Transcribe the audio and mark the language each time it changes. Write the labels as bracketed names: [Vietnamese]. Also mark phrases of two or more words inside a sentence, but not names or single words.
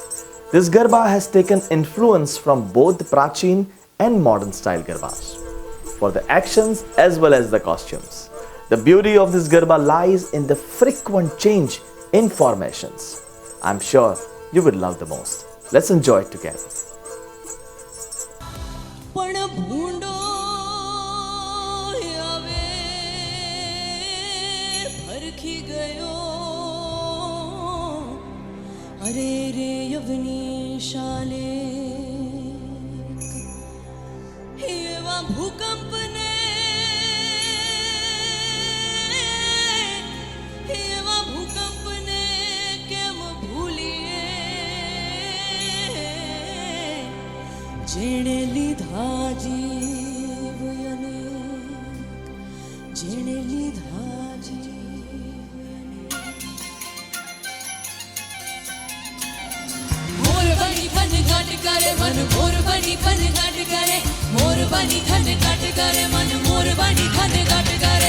[English] This Garba has taken influence from both the Prachin and modern style Garbas for the actions as well as the costumes. The beauty of this Garba lies in the frequent change in formations. I'm sure you would love the most. Let's enjoy it together. [Gujarati] અરે રે યવની શાળે હેવા ભૂકંપ ને કેમ ભૂલીએ જેણે લીધા જીવ જેણે લીધા જીવ ઘટ કરે મન મોર બની ખન ઘટ કરે મોર બની ખન ઘટ કરે મન મોર બની ખન ઘટ કરે